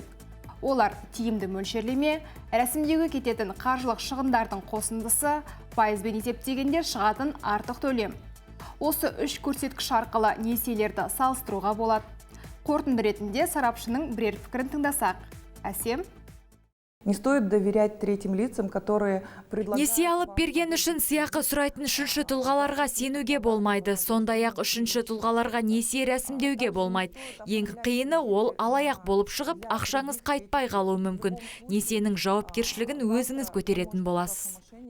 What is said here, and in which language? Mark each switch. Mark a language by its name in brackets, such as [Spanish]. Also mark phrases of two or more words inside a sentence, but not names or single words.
[Kazakh] Олар тиімді мөлшерлеме, рәсімдеуге кететін қаржылық шығындардың қосындысы, пайызбен есептегенде шығатын артық төлем. Осы 3 көрсеткіш арқылы несиелерді салыстыруға болады. Қорытынды ретінде сарапшының бірер пікірін тыңдасақ. Әсем? [Russian] Не стоит доверять третьим лицам, которые предлагают... [Kazakh] Несие алып берген үшін сыйақы сұрайтын үшінші тұлғаларға сенуге болмайды. Сондай-ақ үшінші тұлғаларға несие рәсімдеуге болмайды. Ең қиыны ол алаяқ болып шығып, ақшаңыз қайтпай қалуы мүмкін. Несиенің жауапкершілігін өзіңіз көтеретін боласыз.